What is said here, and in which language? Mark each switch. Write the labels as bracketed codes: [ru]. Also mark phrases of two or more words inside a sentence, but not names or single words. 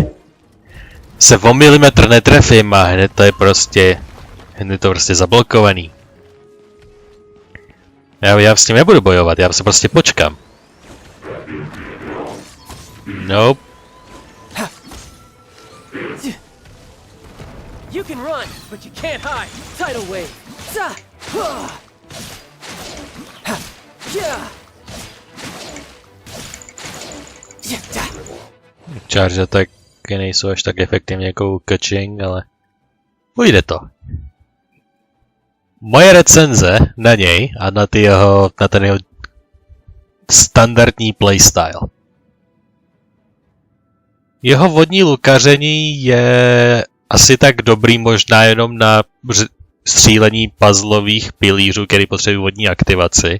[cs] Se o milimetr netrefím a hned to je prostě zablokovaný. Já s tím nebudu bojovat, já se prostě počkám. [en] Nope. You can run, but you can't hide. Tidal wave. Charge attacky [cs] nejsou až tak efektivně jako catching, ale ujde to. Moje recenze na něj a na ten jeho standardní playstyle. Jeho vodní lukaření je asi tak dobrý možná jenom na střílení puzzlových pilířů, který potřebují vodní aktivaci.